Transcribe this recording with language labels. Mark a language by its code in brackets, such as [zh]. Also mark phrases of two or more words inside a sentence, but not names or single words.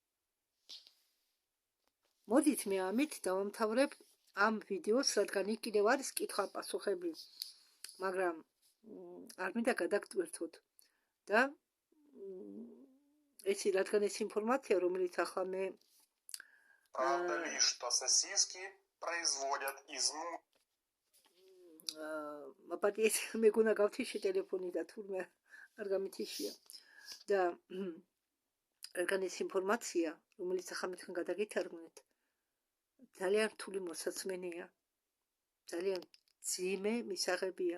[ka] მოდით მე ამით დავამთავრებ ამ ვიდეოს, რადგან იქ კიდევ არის კითხვა-პასუხები, მაგრამ არ მინდა გადაგტვირთოთ და რადგან ეს ინფორმაცია, რომელიც ახლა მე [ru] Правда ли, что сосиски производят из муки? [ka] მაპატიეთ მეგონა გავთიში ტელეფონი და თურმე არ გამითიშია. და რადგან ეს ინფორმაცია, რომელიც ახლა მე თქვენ გადაგითარგმნეთ, ძალიან რთული მოსაცმენია, ძალიან ძიმე მისაღებია.